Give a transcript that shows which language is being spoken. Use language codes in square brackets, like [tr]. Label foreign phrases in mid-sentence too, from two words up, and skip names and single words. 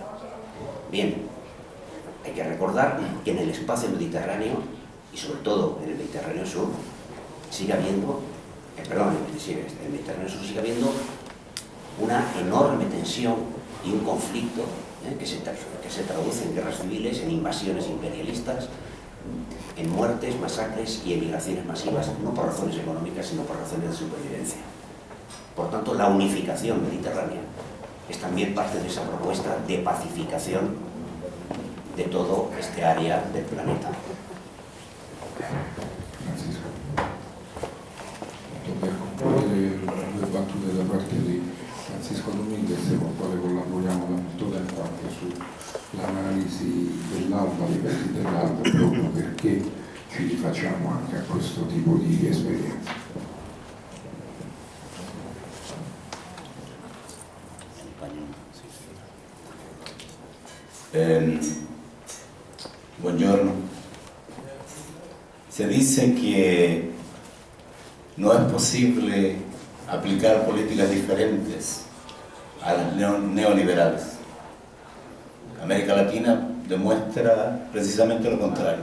[es] Bien, hay que recordar que en el espacio mediterráneo, y sobre todo en el Mediterráneo Sur, sigue habiendo, en el Mediterráneo Sur sigue habiendo una enorme tensión y un conflicto que se traduce en guerras civiles, en invasiones imperialistas, en muertes, masacres y emigraciones masivas, no por razones económicas, sino por razones de supervivencia. Por tanto, la unificación mediterránea es también parte de esa propuesta de pacificación de todo este área del planeta. Francisco. [it] Per concludere le battute da parte di Francisco Dominguez, con il quale collaboriamo da molto tempo anche sull'analisi dell'alba, dei pezzi dell'alba, proprio perché ci rifacciamo anche a questo tipo di esperienza. Buongiorno. [es] Se dice que no es posible aplicar políticas diferentes a las neoliberales. América Latina demuestra precisamente lo contrario.